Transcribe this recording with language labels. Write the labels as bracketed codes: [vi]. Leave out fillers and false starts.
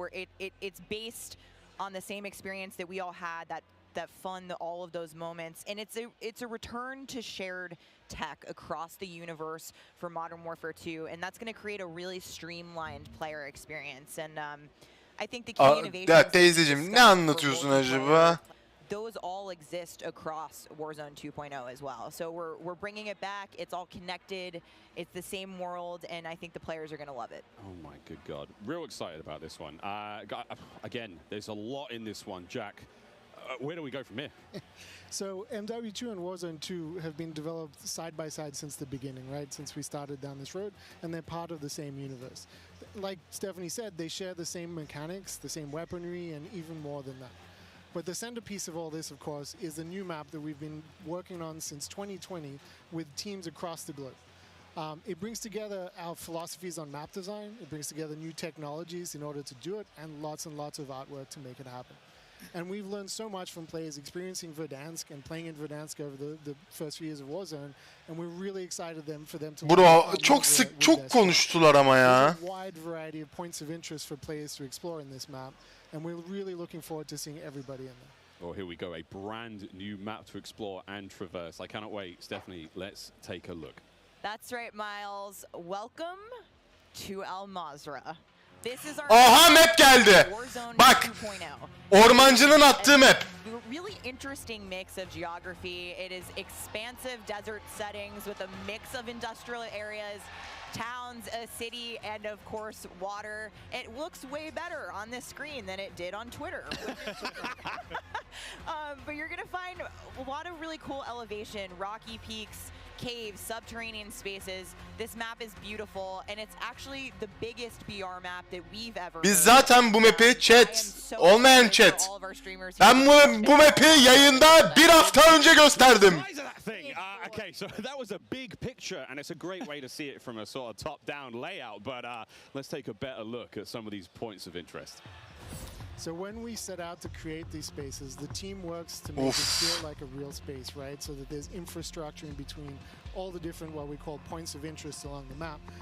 [en] Where it's based on the same experience that we all had, that fun, all of those moments, and it's a return to shared tech across the universe for Modern Warfare 2, and that's going to create a really streamlined player experience. And I think the key innovation. [tr] Ya teyzeciğim ne anlatıyorsun acaba? [en] Those all exist across Warzone 2.0 as well. So we're bringing it back. It's all connected. It's the same world, and I think the players are going to love it. Oh my good God. Real excited about this one. Again, there's a lot in this one, Jack. Where do we go from here? So MW2 and Warzone 2 have been developed side by side since the beginning, right? Since we started down this road, and they're part of the same universe. Like Stephanie said, they share the same mechanics, the same weaponry, and even more than that. But the centerpiece of all this, of course, is the new map that we've been working on since 2020 with teams across the globe. It brings together our philosophies on map design, it brings together new technologies in order to do it, and lots of artwork to make it happen. And we've learned so much from players experiencing Verdansk and playing in Verdansk over the first few years of Warzone, and we're really excited for them to. [tr] Bro, çok konuştular ama ya. [en] There's a wide variety of points of interest for players to explore in this map, and we're really looking forward to seeing everybody in there. Well, here we go, a brand new map to explore and traverse. I cannot wait. Stephanie, let's take a look. That's right, Miles. Welcome to Al Mazrah. [tr] Aha, map geldi. Bak. Ormancının attığı map. [en] Really interesting mix of geography. It is expansive desert settings with a mix of industrial areas, towns, a city, and of course water. It looks way better on this screen than it did on Twitter. But you're gonna find a lot of really cool elevation, rocky peaks, caves, subterranean spaces. This map is beautiful, and it's actually the biggest BR map that we've ever [tr] Biz zaten bu map'i chat, olmayan chat. Ben bu map'i yayında bir hafta önce gösterdim. [en] Okay, so that was a big picture, and it's a great way to see it from a sort of top-down layout, but let's take a better look at some of these points of interest. So when we set out to create these spaces, the team works to make it feel like a real space, right? So that there's infrastructure in between all the different, what we call points of interest along the map.